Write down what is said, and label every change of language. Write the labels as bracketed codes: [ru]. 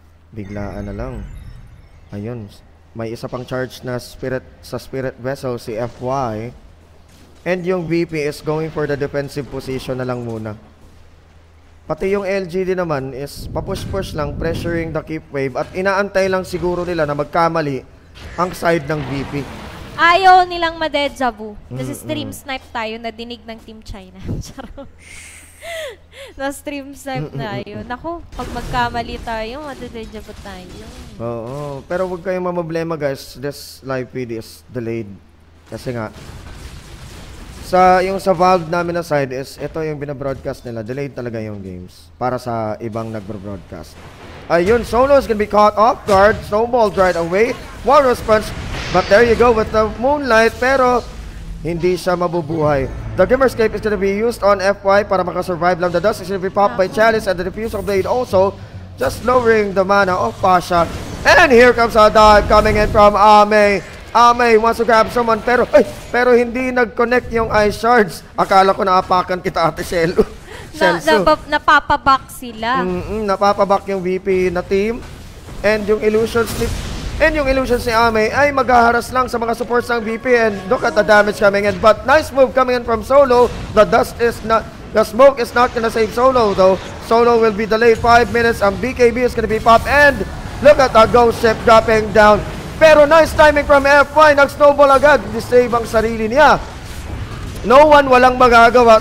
[tl] Biglaan na lang. Ayun, may isa pang charge na Spirit Vessel si FY. [en] And yung VP is going for the defensive position [tl] na lang muna. Pati yung LGD naman is papush-push lang, [en] pressuring the keep wave. [tl] At inaantay lang siguro nila na magkamali ang side ng VP. Ayaw nilang ma-deja vu. Kasi stream snipe tayo na dinig ng Team China. Na-stream snipe na yun. Naku, pag magkamali tayo, ma-deja vu tayo. Oo, pero huwag kayong mamablema guys. [en] This live feed is delayed. [tl] Kasi nga, yung sa Valve namin na side is, ito yung binabroadcast nila. Delayed talaga yung games. Para sa ibang nagbo-broadcast. [en] Ayun, Solo is gonna be caught off guard. Snowballed right away. Walrus punch. But there you go with the Moonlight. [tl] Pero, hindi siya mabubuhay. [en] The Glimmerscape is gonna be used on FY [tl] para makasurvive lang. [en] The dust is gonna be popped by Chalice and the Diffusal Blade also just lowering the mana of Pasha. And here comes a dive coming in from Ame. Ame wants to grab someone [tl] pero hindi nag-connect yung [en] ice shards. [tl] Akala ko naapakan kita, Ate Shelo. Napapabak sila. Napapabak yung VP na team. And yung illusions ni Ame ay maghaharas lang sa mga supports ng VP. [en] And look at the damage coming in. But nice move coming in from Solo. The smoke is not gonna save Solo though. Solo will be delayed 5 minutes. Ang BKB is gonna be popped. And look at the ghost ship dropping down. Pero nice timing from FY. [tl] Nag-snowball agad. Disave ang sarili niya. No one walang magagawa.